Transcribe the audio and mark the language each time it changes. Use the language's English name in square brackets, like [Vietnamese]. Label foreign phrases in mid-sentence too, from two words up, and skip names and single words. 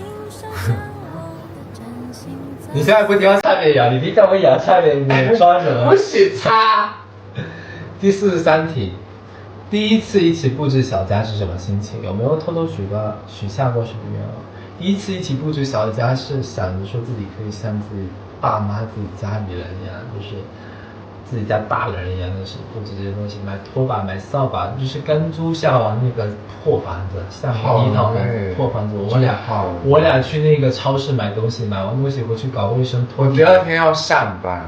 [Chinese] 你現在不挑下面咬，你平常會咬下面，你裝什麼？不許擦。第43題，第一次一起布置小家是什麼心情？有沒有偷偷許下過什麼願望？第一次一起布置小家是想着說自己可以像自己爸媽、自己家裡人一樣，就是自己家大人一樣，就是布置這些東西，買拖把、買掃把，就是跟豬下完那個破房子，下面一套破房子。我倆去那個超市買東西，買完東西回去搞衛生。我第二天要上班，